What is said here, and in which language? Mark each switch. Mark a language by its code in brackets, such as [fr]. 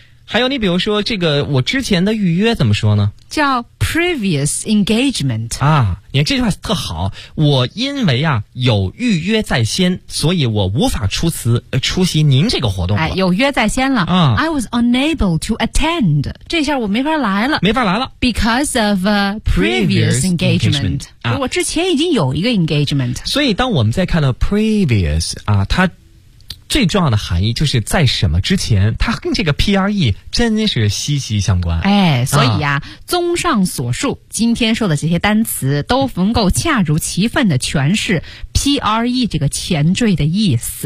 [zh] 还有你比如说这个我之前的预约怎么说呢？叫 [en] previous engagement。 [zh] 啊，你看这句话特好，我因为啊有预约在先，所以我无法出席您这个活动了。哎，有约在先了、啊、 [en] I was unable to attend， [zh] 这下我没法来了，没法来了， [en] because of a previous engagement、啊、 [zh] 我之前已经有一个 engagement。所以当我们在看到 previous 啊，它最重要的含义就是在什么之前，它跟这个 PRE 真是息息相关。哎，所以啊、嗯、综上所述，今天说的这些单词都能够恰如其分的诠释 PRE 这个前缀的意思。